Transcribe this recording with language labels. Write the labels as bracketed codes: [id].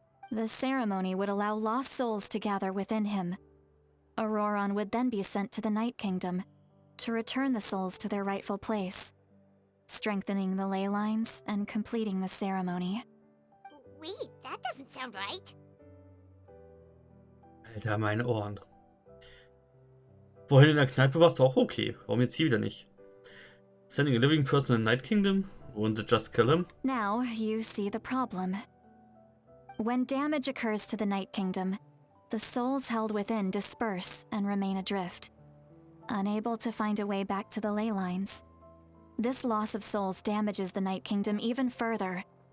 [en] The ceremony would allow lost souls to gather within him. Auroron would then be sent to the Night Kingdom to return the souls to their rightful place, strengthening the ley lines and completing the ceremony. Wait, that doesn't sound right. [de] Alter, meine Ohren. Vorhin in der Kneipe warst du auch okay. Warum jetzt hier wieder nicht? [en] Sending a living person in the Night Kingdom? Wouldn't it just kill him? Now you see the problem. When damage occurs to the Night Kingdom, the souls held within disperse and remain adrift, unable to find a way back to the ley lines. This loss of souls damages the Night Kingdom even further.